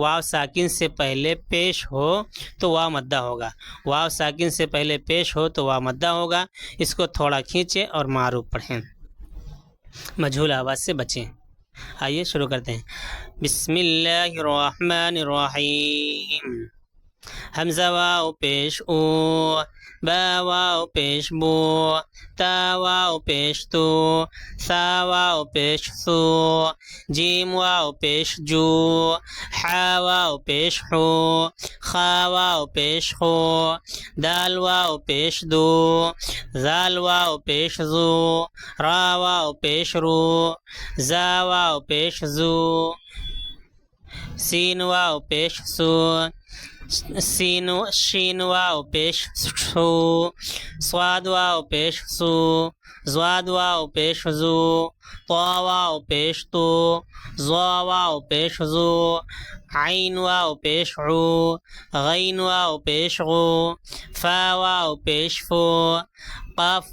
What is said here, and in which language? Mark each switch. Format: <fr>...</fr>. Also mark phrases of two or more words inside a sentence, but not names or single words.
<ur>واو ساکن سے پہلے پیش ہو تو واو مدہ ہوگا۔ واو ساکن سے پہلے پیش ہو تو واو مدہ ہوگا۔ اس کو تھوڑا کھینچیں اور معروف پڑھیں، مجہول آواز سے بچیں۔ آئیے شروع کرتے ہیں۔</ur> <ar>بسم اللہ الرحمن الرحیم۔</ar> <ur>حمزہ واو پیش او، با واو پیش بو، تا واو پیش تو، ثا واو پیش ثو، جیم واو پیش جو، حا واو پیش حو، خا واو پیش خو، دال واو پیش دو، ذال واو پیش زو، را واو پیش رو، زا واو پیش زو، سین واو پیش سو، شین واو پیش شو، صاد واو پیش سو، زواد واو پیش زو، طا واو پیش تو، ظا واو پیش زو، عین واو پیش عو، غین واو پیش غو، فا واو پیش فو، قاف</ur>